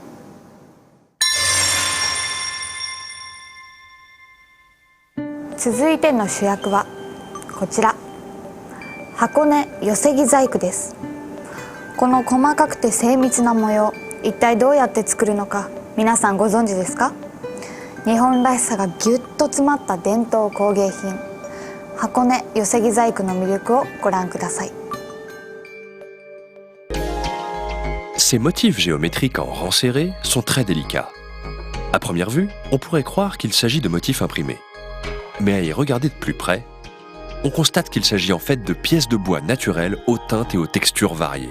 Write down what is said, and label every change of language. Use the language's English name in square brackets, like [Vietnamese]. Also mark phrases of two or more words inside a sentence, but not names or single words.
[Japanese] 続いての主役はこちら、箱根寄木細工です。この細かくて精密な模様、一体どうやって作るのか皆さんご存知ですか？日本らしさがぎゅっと詰まった伝統工芸品、箱根寄木細工の魅力をご覧ください。 [French] Ces motifs géométriques en rang serré sont très délicats. À première vue, on pourrait croire qu'il s'agit de motifs imprimés. Mais à y regarder de plus près, on constate qu'il s'agit en fait de pièces de bois naturelles aux teintes et aux textures variées.